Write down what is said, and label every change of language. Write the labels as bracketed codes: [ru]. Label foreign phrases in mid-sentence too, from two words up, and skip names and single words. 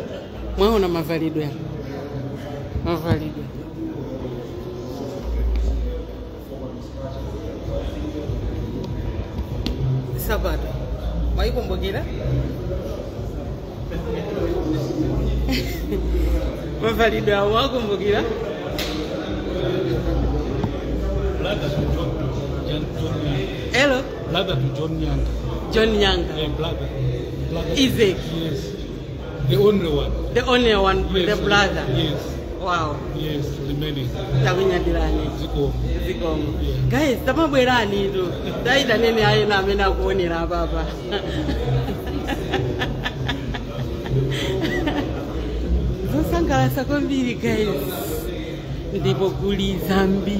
[ny] Mwaona mavalido ya. Mavalido. Sabato. Mwaikumbukira? Mavalido ya mwakumbukira? [en] Hello? Brother to John Nyanga. John Nyanga. Yeah, brother. Isaac. Yes. The only one. The only one, Yes. the brother. Yes. Wow. Yes, remaining. [ny] Takunyadirani. Ziko. Zikomo. [en] Yeah. [ny] Guys, tamabwerani tu. Taida nene ayena amena kuonera baba. Zosangalasa kwambiri guys. Ndipo kuli zambiri.